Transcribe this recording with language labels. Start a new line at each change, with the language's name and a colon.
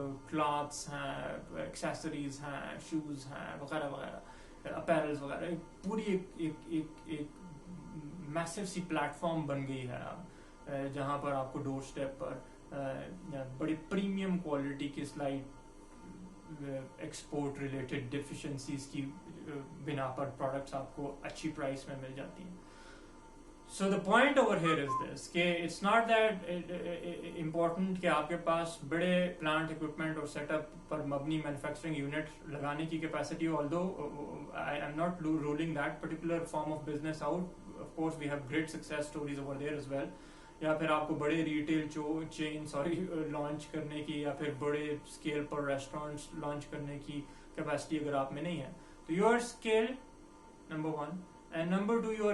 Urdu: Clothes ہیں, accessories ہیں, shows ہیں وغیرہ وغیرہ, اپیرلز وغیرہ, پوری ایک میسو سی پلیٹ فارم بن گئی ہے اب جہاں پر آپ کو ڈور اسٹیپ پر بڑی پریمیم کوالٹی کی سلائڈ ایکسپورٹ ریلیٹڈ ڈیفیشنسیز کی بنا پر پروڈکٹس آپ کو اچھی پرائس میں مل جاتی ہیں.
English: So the point over here is this کہ it's not that important کہ
Urdu: آپ کے پاس بڑے پلانٹ اکوپمنٹ اور سیٹ اپ پر مبنی مینوفیکچرنگ یونٹ لگانے کی capacity ہو,
English: although I am not ruling that particular form of business out. Of course we have great success stories over there as well.
Urdu: یا پھر آپ کو بڑے ریٹیل چین launch کرنے کی یا پھر بڑے اسکیل پر ریسٹورینٹس لانچ کرنے کی کیپیسٹی اگر آپ میں نہیں ہے تو your scale number 1 and number 2 your